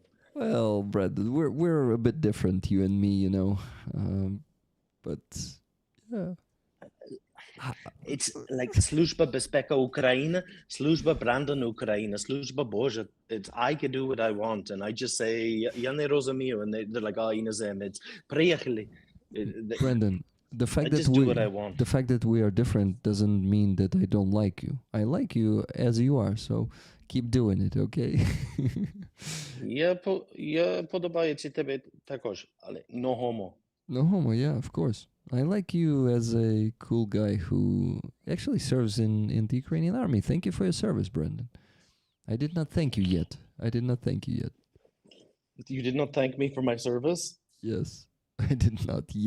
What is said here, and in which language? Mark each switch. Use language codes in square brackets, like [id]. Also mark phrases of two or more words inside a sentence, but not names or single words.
[en] Well, Brendan, we're a bit different, you and me, but yeah. It's like Služba Bezpeka Ukraine, Služba Brandon Ukraine, Služba Boža. I can do what I want, and I just say, [uk] "Я не розумію," [en] and they're like, "Oh, [ru] inozemец, приехали." [en] Brendan, the fact I that just do what I want. the fact that we are different doesn't mean that I don't like you. I like you as you are, so keep doing it, okay? [uk] Я подобається тебе також, але [en] no homo. No homo, yeah, of course. I like you as a cool guy who actually serves in the Ukrainian army. Thank you for your service, Brendan. I did not thank you yet. You did not thank me for my service? Yes, I did not yet.